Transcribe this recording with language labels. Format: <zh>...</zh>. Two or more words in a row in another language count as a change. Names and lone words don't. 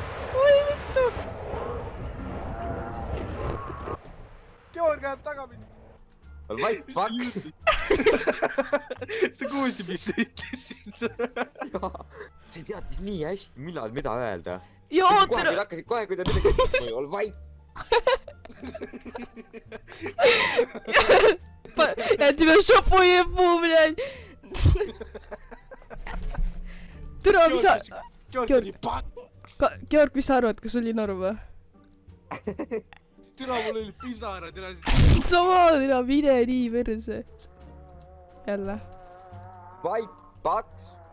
<et>Georg läheb taga mind. Vait paks. sa kuulsid, mis sa ütlesid? see teadis nii hästi, millal mida öelda. Jaa, tere. Kohe, kui ta midagi ütles, ol vait.</et> <ru>Я тебя шопу ебу, блядь.</ru> <et>Türa, mis sa... Georg, mis sa arvad, kas oli norm või? Türa, mul oli pisara, türa. Sama, türa, mine nii verse. Jälle. Vait paks.</et>